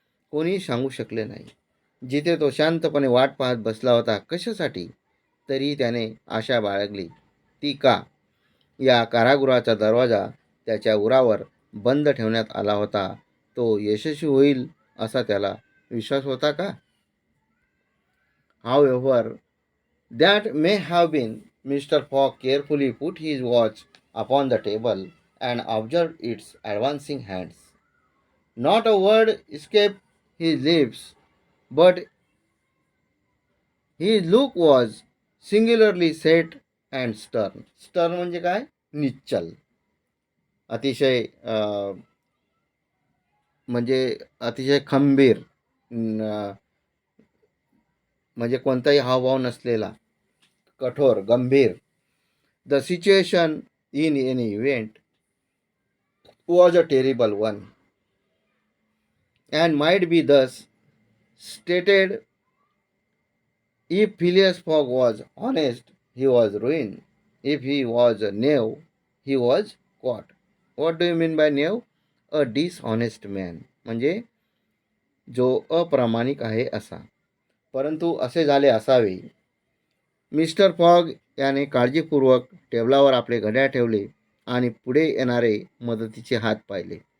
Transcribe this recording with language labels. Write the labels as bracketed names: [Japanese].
[Marathi] कोणी सांगू शकले नाही. जिथे तो शांतपणे वाट पाहत बसला होता कशासाठी, तरी त्याने आशा बाळगली. ती का? या कारागृहाचा दरवाजा त्याच्या उरावर बंद ठेवण्यात आला होता. तो यशस्वी होईल असा त्याला विश्वास होता का? [English] However, that may have been. Mr. Fogg carefully put his watch upon the table and observed its advancing hands. Not a word escaped his lips, but his look was singularly set and stern. [Marathi] Stern म्हणजे काय? निश्चल. अतिशय म्हणजे अतिशय खंबीर, म्हणजे कोणताही हावभाव नसलेला, कठोर, गंभीर. [English] The situation in any event was a terrible one and might be thus stated. If Phileas Fogg was honest, he was ruined. If he was a knave, he was caught. What do you mean by knave? A dishonest man, [Marathi] म्हणजे जो अप्रामाणिक आहे असा. परंतु असे झाले असावे. Mister fog याने काळजीपूर्वक टेबलावर आपले घड्याळ ठेवले आणि पुढे येणारे मदतीचे हात पाहिले.